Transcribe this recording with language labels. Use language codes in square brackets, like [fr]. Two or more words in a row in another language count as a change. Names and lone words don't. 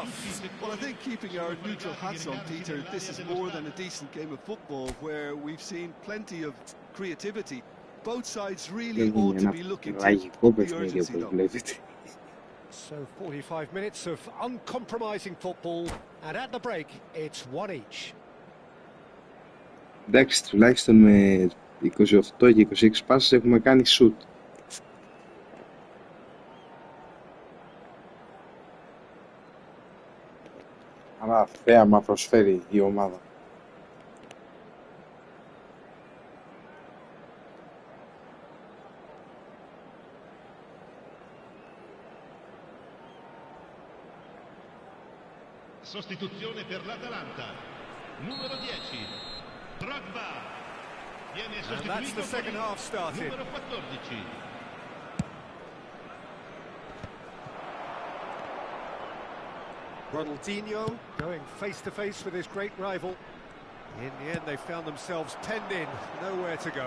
[en] Well, I think keeping our neutral hats on, Peter, this is more than a decent game of football where we've seen plenty of creativity. Both sides really ought to be looking to the urgency, though. So 45 minutes of uncompromising football, and at the break, it's one each. [el] Εντάξει, τουλάχιστον με 28 και 26 πάσες έχουμε κάνει shoot. Αλλά θέαμα προσφέρει η ομάδα. [it] Sostituzione per l'Atalanta. Numero 10. Drogba. Viene [en] And that's the [it] sostituito [en] second [it] con [en] half started. [it] numero 14. [en] Ronaldinho going face-to-face with his great rival. In the end, they found themselves penned in, nowhere to go.